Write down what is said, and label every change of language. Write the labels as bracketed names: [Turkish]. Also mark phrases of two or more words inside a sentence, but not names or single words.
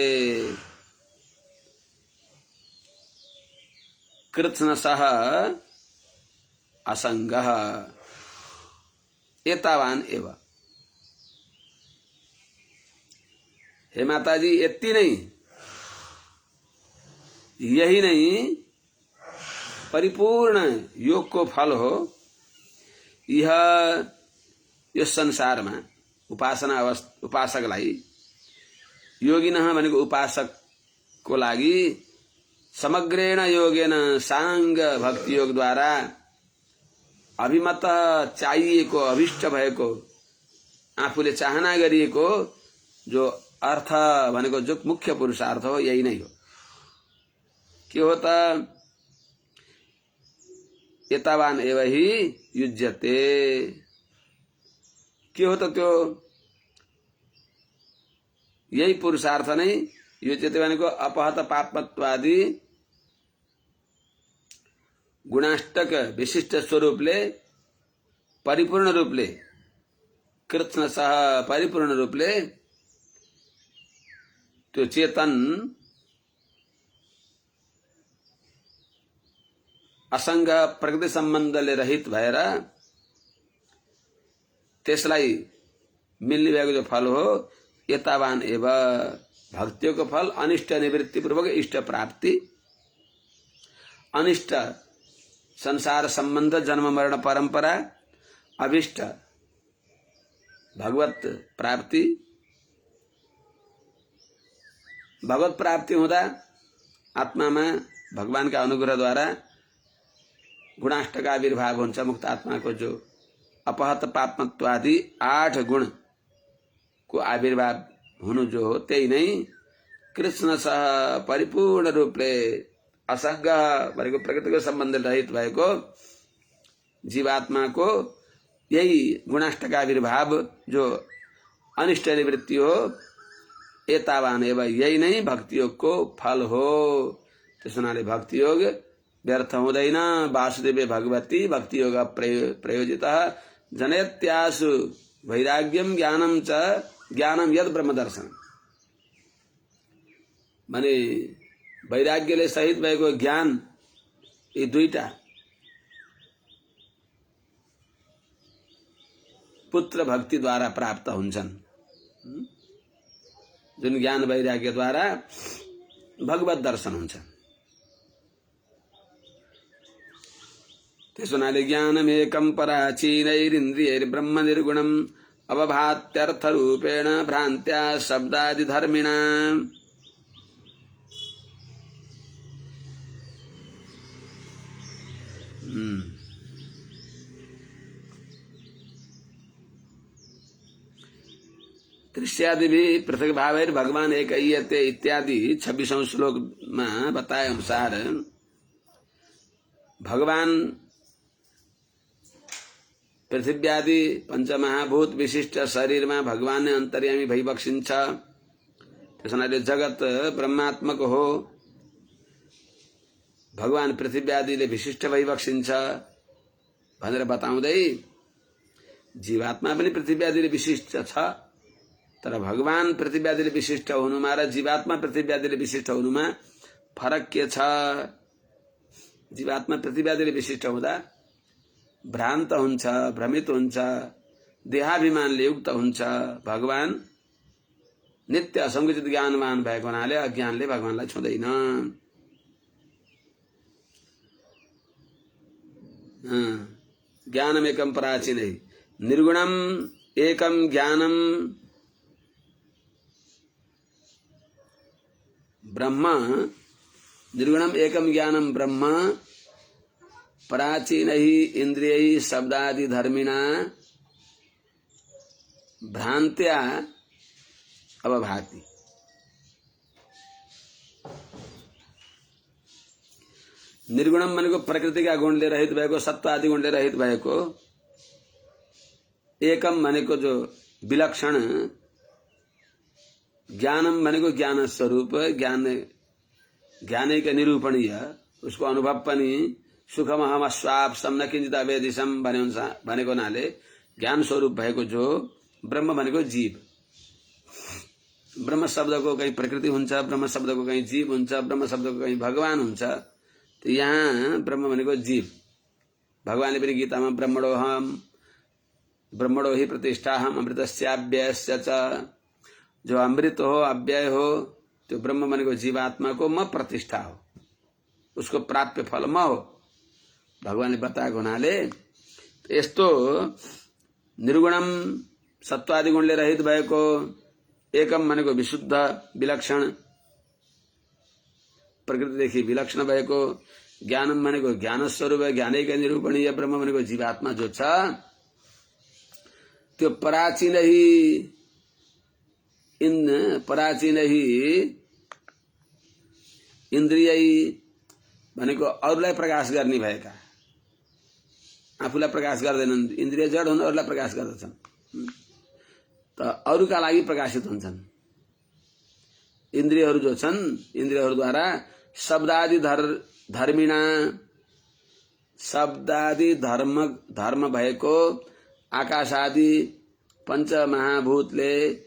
[Sanskrit] कृत्स्नसः असंगः एतावान एव। [Nepali] हे माताजी, यति नहीं, यही नहीं परिपूर्ण योग को फल हो। यह यस संसारमा उपासना उपासकलाई, योगिनः भनेको उपासकको लागि, [Sanskrit] समग्रेण योगेन [Nepali] साङ्ग भक्ति योग द्वारा अभिमत चाहिएको, अभिष्ट भएको, आफूले चाहना गरिएको जो अर्थ भनेको जो मुख्य पुरुषार्थ हो यही नै हो। के हो त? [Sanskrit] एतावान एव हि युज्यते। [Nepali] के हो त त्यो? यही पुरुषार्थ नै युज्यते भनेको अपहत पापत्वादि गुणाष्टक विशिष्ट स्वरूपले परिपूर्ण रूपले कृष्ण सह परिपूर्ण रूपले त्यो चेतन असंग प्रकृति सम्बन्धले रहित भएर त्यसलाई मिल्ने भएको जो फल हो [Sanskrit] यतावान एव [Hindi] भक्तियों को [Nepali] फल अनिष्ट निवृत्ति पूर्वक इष्ट प्राप्ति, अनिष्ट संसार संबंध जन्म मरण परंपरा, अभिष्ट भगवत प्राप्ति। भगवत प्राप्ति हुँदा आत्मामा भगवान का अनुग्रह द्वारा गुणाष्टक आविर्भाव हुन्छ। मुक्त आत्मा को जो अपहत पापमत्वादि 8 गुण को आविर्भाव हुनु जो हो त्यही नै कृष्ण सह परिपूर्ण रूपले असंग भनेको प्रकृतिको सम्बन्ध रहित भएको जीवात्मा को यही गुणाष्टक आविर्भाव जो अनिष्ट निवृत्ति हो [Sanskrit] एतावान एव [Nepali] यही नै भक्ति योग को फल हो। त्यस हुनाले भक्ति योग व्यर्थ हुँदैन। [Sanskrit] वासुदेवे भगवती भक्ति योग प्रयोजितः जनयत्यासु वैराग्यम ज्ञानम च ज्ञानम यद ब्रह्म दर्शन। [Nepali] माने वैराग्यले सहित भएको ज्ञान यी दुईटा पुत्र भक्ति द्वारा प्राप्त हुन्छन्। जुन ज्ञान वैराग्य द्वारा भगवत दर्शन हुन्छ। त्यसो हुनाले [Sanskrit] ज्ञानमेकं पराचीनैरिन्द्रियैर्ब्रह्म निर्गुणम् अवभात्यर्थ रूपेण भ्रान्त्या शब्दादि धर्मिणा। [Hindi] दृश्यादि भी [Sanskrit] पृथक भावैर भगवान एकयते [Hindi] इत्यादि 26वें श्लोक में बताए अनुसार भगवान पृथ्वी आदि पंचमहाभूत विशिष्ट शरीर में भगवान ने अंतर्यामी [Nepali] भई बक्सिन्छ। त्यसैले जगत ब्रह्मात्मक हो। भगवान पृथ्वी आदिले विशिष्ट भई बक्सिन्छ भनेर बताउँदै जीवात्मा पनि पृथ्वी आदिले विशिष्ट छ। तर भगवान पृथ्वी आदिले विशिष्ट हुनुमा र जीवात्मा पृथ्वी आदिले विशिष्ट हुनुमा फरक के छ? जीवात्मा पृथ्वी आदिले विशिष्ट हुँदा भ्रान्त हुन्छ, भ्रमित हुन्छ, देहाभिमानले युक्त हुन्छ। भगवान नित्य असंकुचित ज्ञानवान भएको हुनाले अज्ञानले भगवानलाई छुँदैन। [Sanskrit] ज्ञानमेकं पराचीनै निर्गुणम एकम ज्ञानम ब्रह्म। निर्गुणम एकम ज्ञानम ब्रह्म पराचीनैः इंद्रियैः शब्दादि धर्मिणा भ्रांत्या अवभाति। [Nepali] निर्गुणम भनेको प्रकृतिका गुणले रहित भएको, सत्व आदि गुणले रहित भएको। एकम भनेको जो विलक्षण। ज्ञानम भनेको ज्ञान स्वरूप, ज्ञानैक निरूपणीय, उसको अनुभव पनि [Sanskrit] सुखमहम स्वाप सम्न किंचित अवेदिशम [Nepali] भनेको हुनाले ज्ञान स्वरूप भएको जो ब्रह्म भनेको जीव। ब्रह्म शब्दको कहीं प्रकृति हुन्छ, ब्रह्म शब्दको कहीं जीव हुन्छ, ब्रह्म शब्दको कहीं भगवान हुन्छ। तो यहाँ ब्रह्म भनेको जीव। भगवानले पनि गीतामा [Sanskrit] ब्रह्मणो हि प्रतिष्ठाहम अमृतस्याव्ययस्य च। [Nepali] जो अमृत हो, अव्यय हो, त्यो ब्रह्म भनेको जीवात्मा को म प्रतिष्ठा हो, उसको प्राप्य फल म हो। भगवानले बताएको हुनाले यस्तो निर्गुणम सत्वादि गुणले रहित भएको, एकम भनेको विशुद्ध विलक्षण प्रकृतिदेखि विलक्षण भएको, ज्ञानम भनेको ज्ञान स्वरूप ज्ञानैक निरूपणीय ब्रह्म भनेको जीवात्मा जो छ त्यो पराचीन ही इन प्राचीन ही इन्द्रिय भनेको अरूलाई प्रकाश गर्ने भएका, आफूलाई प्रकाश गर्दैनन्। इन्द्रिय जड हुन्, अरूलाई प्रकाश गर्दछन् त अरूका लागि प्रकाशित हुन्छन्। इन्द्रियहरू जो छन्, इन्द्रियहरूद्वारा शब्दादि धर्मिणा, शब्दादि धर्म भएको आकाश आदि पंचमहाभूतले